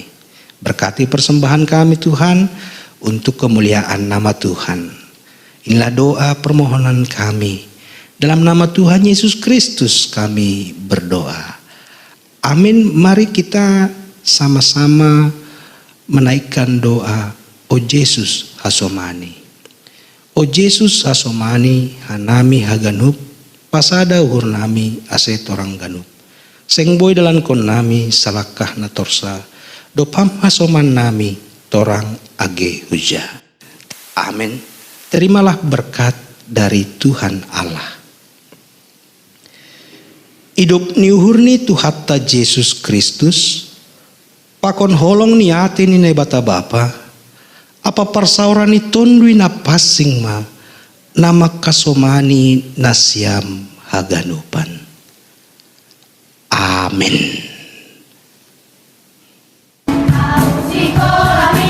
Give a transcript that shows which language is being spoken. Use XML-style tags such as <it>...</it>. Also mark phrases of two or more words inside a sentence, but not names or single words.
<id>Berkati persembahan kami Tuhan untuk kemuliaan nama Tuhan. Inilah doa permohonan kami. Dalam nama Tuhan Yesus Kristus kami berdoa. Amin. Mari kita sama-sama menaikkan doa.</id> <smr>O Yesus Hasomani. O Yesus Hasomani hanami haganup. Pasada uhur nami ase torang ganup. Sengboy dalan kon nami salakah na torsa. Dopam hasoman nami torang age huja.</smr> <id>Amin. Terimalah berkat dari Tuhan Allah.</id> <smr>Hidup niuhurni Tuhatta Yesus Kristus, pakon holong ni ate ni na bata bapa, apa persaurani tondui na pasing ma, nama kasomani nasyam haganupan. Amin.</smr>